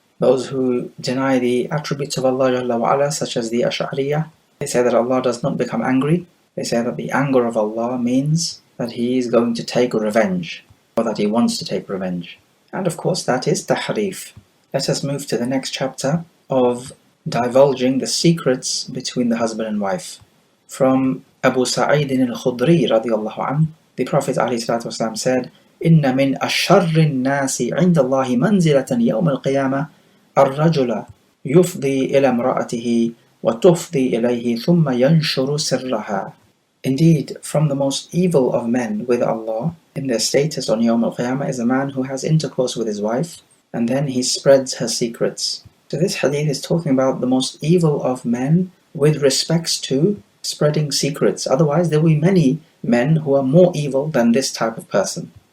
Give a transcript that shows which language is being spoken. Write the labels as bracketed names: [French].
[English] Those who deny the attributes of Allah Jalla wa Ala, such as the Ash'ariyah, they say that Allah does not become angry. They say that the anger of Allah means that He is going to take revenge, or that He wants to take revenge. And of course that is tahrif. Let us move to the next chapter of divulging the secrets between the husband and wife. From Abu Sa'id al-Khudri radiyallahu anhu, the Prophet ﷺ said, [Arabic] إِنَّ مِنْ أَشَرِّ النَّاسِ عِنْدَ اللَّهِ مَنْزِلَةً يَوْمَ الْقِيَامَةِ الرَّجُلَ يُفْضِي إِلَى امْرَأَتِهِ وَتُفْضِي إِلَيْهِ ثُمَّ يَنْشُرُ سِرَّهَا. [English] Indeed, from the most evil of men with Allah in their status on Yawm al-Qiyamah is a man who has intercourse with his wife and then he spreads her secrets. So this hadith is talking about the most evil of men with respects to spreading secrets. Otherwise there will be many men who are more evil than this type of person.